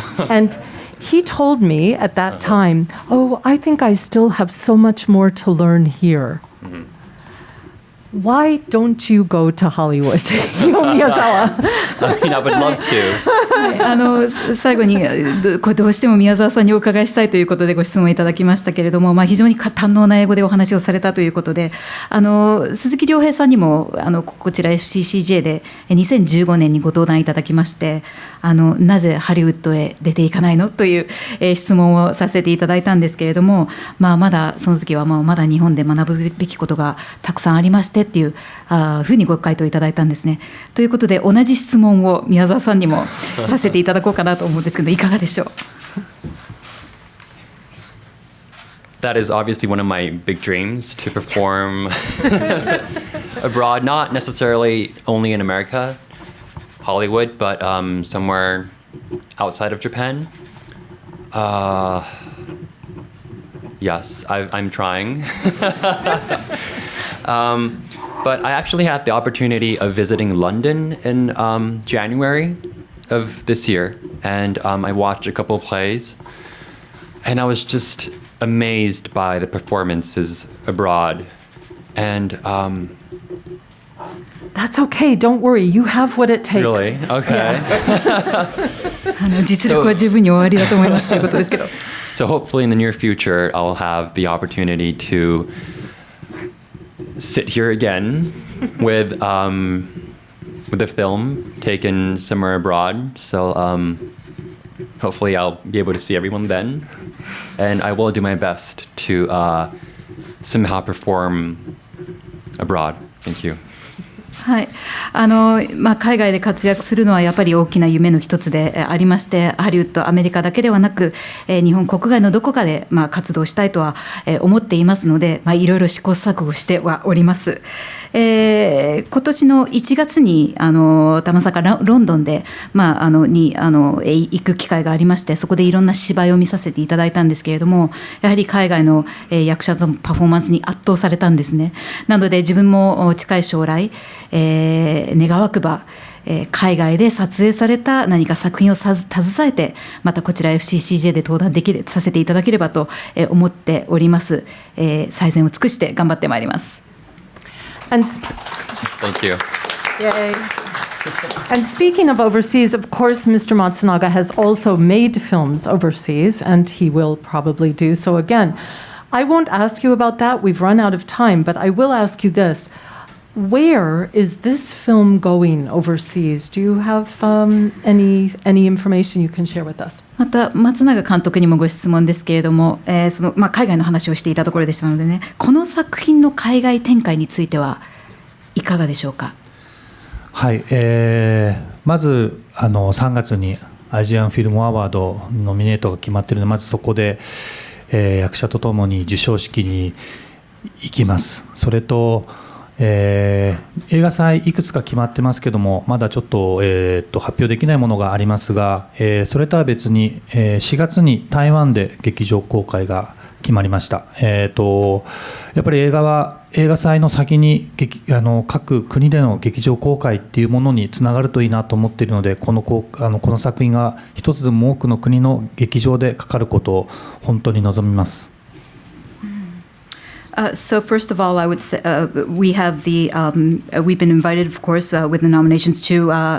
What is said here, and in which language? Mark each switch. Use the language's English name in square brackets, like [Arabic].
[English] And he told me at that time, I think I still have so much more to learn here. Why don't you go to Hollywood? Miyazawa. I would love to. [Japanese] 最後にこれどうしても宮沢さんにお伺いしたいということでご質問いただきましたけれども、非常に堪能な英語でお話をされたということで、鈴木亮平さんにもこちら FCCJ で2015年にご登壇いただきまして、なぜハリウッドへ出ていかないのという質問をさせていただいたんですけれども、まだその時はまだ日本で学ぶべきことがたくさんありましてっていうふうにご回答いただいたんですね。ということで同じ質問を宮沢さんにもさせていただこうかなと思うんですけど、いかがでしょう。 [English] That is obviously one of my big dreams, to perform abroad, not necessarily only in America, Hollywood, but somewhere outside of Japan. Yes, I'm trying. But I actually had the opportunity of visiting London in January of this year, and I watched a couple of plays, and I was just amazed by the performances abroad. And that's okay, don't worry, you have what it takes. Really? Okay. [Japanese] 実力は十分におありだと思いますということですけど。 [English] So hopefully in the near future, I'll have the opportunity to sit here again with a film taken somewhere abroad. So hopefully I'll be able to see everyone then, and I will do my best to somehow perform abroad. Thank you. [Japanese] はい、海外で活躍するのはやっぱり大きな夢の一つでありまして、ハリウッド、アメリカだけではなく、日本国外のどこかで活動したいとは思っていますので、いろいろ試行錯誤してはおります。今年の1月にたまさかロンドンで、行く機会がありまして、そこでいろんな芝居を見させていただいたんですけれども、やはり海外の役者とのパフォーマンスに圧倒されたんですね。なので自分も近い将来、願わくば、海外で撮影された何か作品を携えて、またこちら FCCJ で登壇させていただければと思っております。最善を尽くして頑張ってまいります。 [English] Thank you. Yay. And speaking of overseas, of course, Mr. Matsunaga has also made films overseas, and he will probably do so again. I won't ask you about that. We've run out of time, but I will ask you this. Where is this film going overseas? Do you have any information you can share with us? [Japanese] また松永監督にもご質問ですけれども、海外の話をしていたところでしたのでね、この作品の海外展開についてはいかがでしょうか。はい、まず3月にアジアンフィルムアワードノミネートが決まっているので、まずそこで、役者とともに授賞式に行きます。それと映画祭いくつか決まってますけども、まだちょっと、発表できないものがありますが、それとは別に、4月に台湾で劇場公開が決まりました。やっぱり映画は映画祭の先に各国での劇場公開っていうものにつながるといいなと思っているので、この作品が一つでも多くの国の劇場でかかることを本当に望みます。 [English] So first of all, I would say we've been invited, of course, with the nominations to